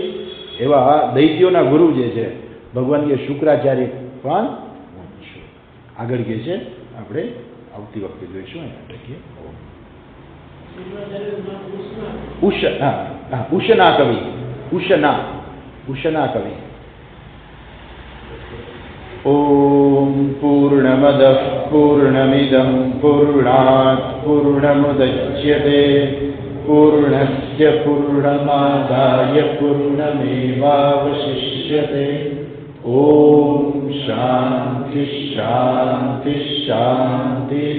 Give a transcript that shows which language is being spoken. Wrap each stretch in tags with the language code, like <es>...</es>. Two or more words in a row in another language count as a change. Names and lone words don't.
<gu>એવા દૈત્યોના ગુરુ જે છે ભગવાન કે શુક્રાચાર્ય પણ આગળ કહે છે. આપણે આવતી વખતે જોઈશું. ઉષના કવિ, ઉષના કવિ.</gu> <sa>ॐ पूर्णमदः पूर्णमिदं पूर्णात् पूर्णमुदच्यते पूर्णस्य पूर्णमादाय पूर्णमेवावशिष्यते। ॐ शान्ति शान्ति शान्तिः।</sa>